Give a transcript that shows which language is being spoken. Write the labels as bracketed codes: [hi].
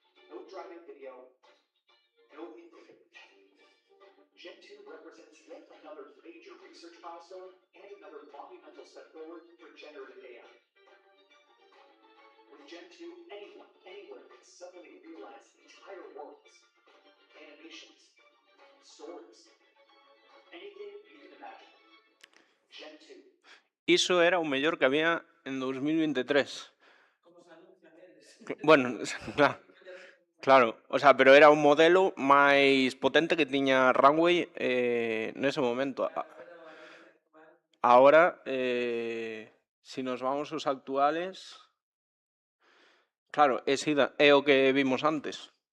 [en] No driving video, no input image. Gen 2 represents yet another major research milestone and another monumental step forward for generative AI. With Gen 2, anyone, anywhere can suddenly realize entire worlds, animations, stories, anything you can imagine. Gen 2. [gl] Iso era o mellor que había en 2023. Como se anuncian eles. Bueno, claro, o sea, pero era un modelo máis potente que tiña Runway nese momento. Ahora, si nos vamos aos actuales, claro, é o que vimos antes.